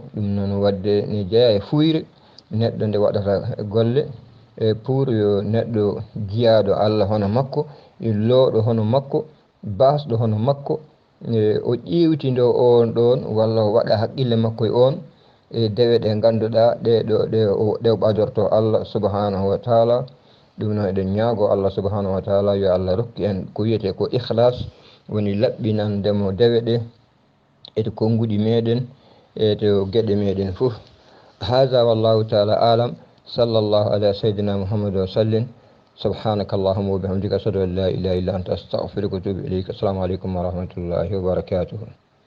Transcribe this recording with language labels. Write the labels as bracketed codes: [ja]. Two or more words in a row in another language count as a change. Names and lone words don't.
[ff] ɗum noon wadde ne jeeya e fuyre neɗɗo nde waɗata golle e pour yo neɗɗo jiyaɗo Allah hono makko, looɗo hono makko, basɗo hono makko, o ƴiwtindo on ɗon walla o waɗa haqqille makko e on e dewe ɗe ganduɗa ɗe o ɓadorto Allah [ar] سبحانه وتعالى. [ff] ɗum noon eɗen ñaago Allah [ar] سبحانه وتعالى [ff] yo Allah rokki en ko wiyete ko ihlas, woni laɓɓinandemo dewe ɗe eto konnguɗi meɗen e to gueɗe meɗen fof. [ar] هذا والله تعالى أعلم. صلى الله على سيدنا محمد وسلم. سبحانك اللهم وبحمدك أشهد أن لا إله إلا أنت أستغفرك وأتوب إليك. السلام عليكم ورحمة الله وبركاته.